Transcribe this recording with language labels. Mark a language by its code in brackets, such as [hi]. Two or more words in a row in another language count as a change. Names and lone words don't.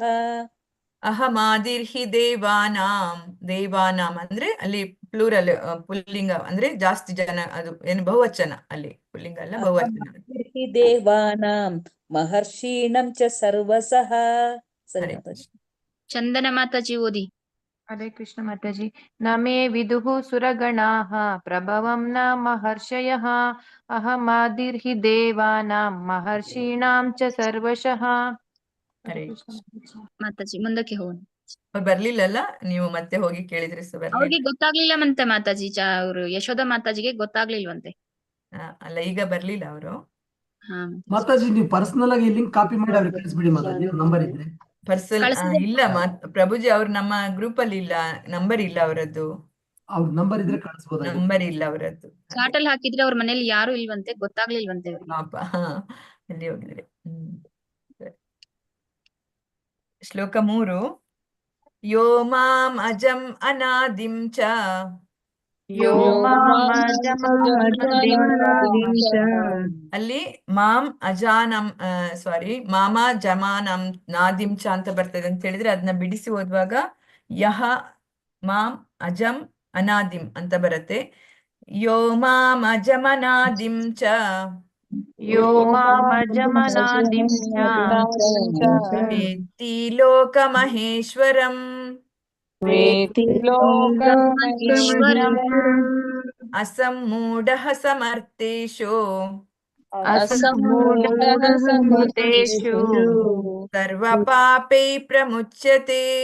[sa] ಅಹಮಾದಿರ್ಹಿ ದೇವಾನಾಂ [kn] ಅಂದ್ರೆ ಅಲ್ಲಿ ಪ್ಲೂರಲ್, ಪುಲ್ಲಿಂಗ ಅಂದ್ರೆ ಜಾಸ್ತಿ ಜನ, ಅದು ಏನು ಬಹುವಚನ, ಅಲ್ಲಿ ಪುಲ್ಲಿಂಗ ಅಲ್ಲ ಬಹುವಚನ. [sa] ಅಹಮಾದಿರ್ಹಿ ದೇವಾನಾಂ ಮಹರ್ಷೀಣಂ ಚ ಸರ್ವಸಃ. [kn] ಸರಿ ಮಾತಾಜಿ. ಚಂದನ ಮಾತಾಜಿ ಓದಿ. ಹರೇ ಕೃಷ್ಣ ಮಾತಾಜಿ. [sa] ನಮೇ ವಿದುಃ ಸುರಗಣಾಃ ಪ್ರಭವಂ ನ ಮಹರ್ಷಯಃ ಅಹಮಾದಿರ್ಹಿ ದೇವಾನಾಂ ಮಹರ್ಷೀಣಾಂ ಚ ಸರ್ವಶಃ. [kn] ಹರೇ ಕೃಷ್ಣ ಮಾತಾಜಿ ಮುಂದಕ್ಕೆ ಹೋಗೋಣ. ಅವ್ರು ಬರ್ಲಿಲ್ಲಲ್ಲ, ನೀವು ಮತ್ತೆ ಹೋಗಿ ಕೇಳಿದ್ರೆ ಸಹ ಬರ್ಲಿಲ್ಲ. ಅವ್ರಿಗೆ ಗೊತ್ತಾಗ್ಲಿಲ್ಲ ಮತ್ತೆ ಮಾತಾಜಿ. ಅವರು ಯಶೋಧ ಮಾತಾಜಿಗೆ ಗೊತ್ತಾಗ್ಲಿಲ್ವಂತೆ. ಅಲ್ಲ, ಈಗ ಬರ್ಲಿಲ್ಲ ಅವರು. ಮಾತಾಜಿ ನೀವು ಪರ್ಸನಲ್ ಆಗಿ [en] link copy [kn] ಮಾಡಿ ಅವ್ರಿಗೆ ಕಳಿಸ್ಬಿಡಿ ಮಾತಾಜಿ, ನಂಬರ್ ಇದ್ರೆ. ಇಲ್ಲ ಪ್ರಭುಜಿ, ಅವ್ರು ನಮ್ಮ ಗ್ರೂಪ್ ಅಲ್ಲಿ ಇಲ್ಲ, ನಂಬರ್ ಇಲ್ಲ ಅವರದ್ದು. ಅವ್ರ ನಂಬರ್ ಇದ್ರೆ ಕಳಿಸ್ಬೋದ? ನಂಬರ್ ಇಲ್ಲ ಅವರದ್ದು. ಚಾಟ್ ಅಲ್ಲಿ ಹಾಕಿದ್ರೆ ಅವ್ರ ಮನೇಲಿ ಯಾರು ಇಲ್ವಂತೆ, ಗೊತ್ತಾಗ್ಲಿಲ್ವಂತೆ. ಪಾಪ, ಎಲ್ಲಿ ಹೋಗಿದ್ರೆ. ಶ್ಲೋಕ 3. [sa] ಯೋ ಮಾಂ ಅಜಂ ಅನಾದಿಂ ಚ [kn] ಅಲ್ಲಿ [sa] ಮಾಂ ಅಜಾನಂ ಮಾಮ ಜಮಾನಂ ನಾದಿಂ ಚ [kn] ಅಂತ ಬರ್ತದೆ ಅಂತ ಹೇಳಿದ್ರೆ ಅದನ್ನ ಬಿಡಿಸಿ ಓದುವಾಗ [sa] ಯಹ ಮಾಂ ಅಜಂ ಅನಾದಿಂ [kn] ಅಂತ ಬರುತ್ತೆ. [sa] ಯೋ ಮಾಂ ಅಜಂ ಅನಾದಿಂ ಚ ವೇತ್ತಿ ಲೋಕಮಹೇಶ್ವರಂ ಅಸಮ್ಮೂಢಃ ಸಮರ್ಥೇಷು ಸರ್ವಪಾಪೈ ಪ್ರಮುಚ್ಯತೆ.